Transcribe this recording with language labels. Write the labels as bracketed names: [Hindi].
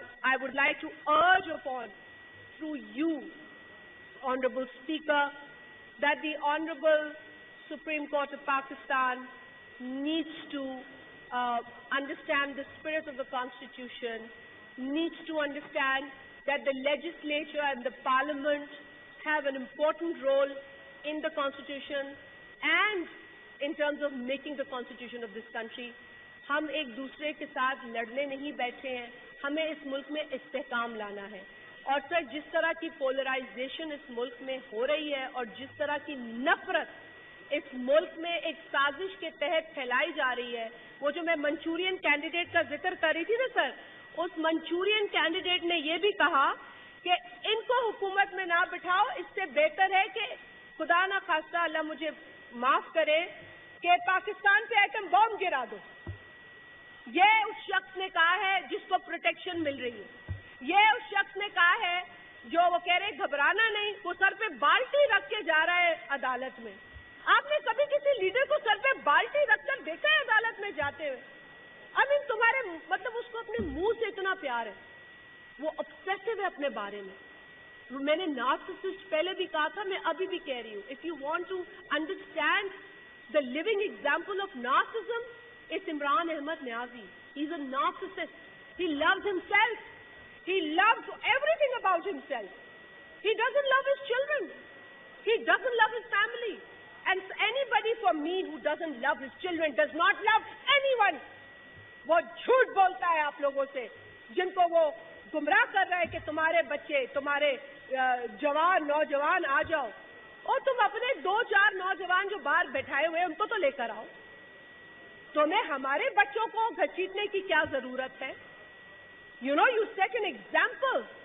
[English] I would like to urge upon through you, Honorable Speaker, that the Honorable Supreme Court of Pakistan needs to understand the spirit of the Constitution, needs to understand that the legislature and the Parliament have an important role in the Constitution and in terms of making the Constitution of this country. [Urdu] ہم ایک دوسرے کے ساتھ لڑنے نہیں بیٹھے ہیں، ہمیں اس ملک میں استحکام لانا ہے. اور سر جس طرح کی پولرائزیشن اس ملک میں ہو رہی ہے اور جس طرح کی نفرت اس ملک میں ایک سازش کے تحت پھیلائی جا رہی ہے، وہ جو میں منچورین کینڈیڈیٹ کا ذکر کر رہی تھی نا سر، اس منچورین کینڈیڈیٹ نے یہ بھی کہا کہ ان کو حکومت میں نہ بٹھاؤ، اس سے بہتر ہے کہ خدا نہ خواستہ اللہ مجھے معاف کرے کہ پاکستان پہ ایٹم بم گرا دو. یہ اس شخص نے کہا ہے جس کو پروٹیکشن مل رہی ہے. یہ اس شخص نے کہا ہے جو وہ کہہ رہے گھبرانا نہیں، وہ سر پہ بالٹی رکھ کے جا رہا ہے عدالت میں. آپ نے کبھی کسی لیڈر کو سر پہ بالٹی رکھ کر دیکھا ہے عدالت میں جاتے ہوئے؟ تمہارے مطلب اس کو اپنے منہ سے اتنا پیار ہے، وہ obsessive ہے اپنے بارے میں. میں نے نارسسسٹ پہلے بھی کہا تھا، میں ابھی بھی کہہ رہی ہوں. [English] If you want to understand the living example of narcissism, it's Imran Ahmad Niazi. He's a narcissist. He loves himself. He loves everything about himself. He doesn't love his children. He doesn't love his family. And anybody for me who doesn't love his children does not love anyone. [Urdu] وہ جھوٹ بولتا ہے آپ لوگوں سے جن کو وہ گمراہ کر رہا ہے کہ تمہارے بچے، تمہارے جوان نوجوان آ جاؤ، اور تم اپنے 2-4 نوجوان جو باہر بیٹھائے ہوئے ان کو تو لے کر آؤ. تمہیں ہمارے بچوں کو گھسیٹنے کی کیا ضرورت ہے؟ [English] You set an example.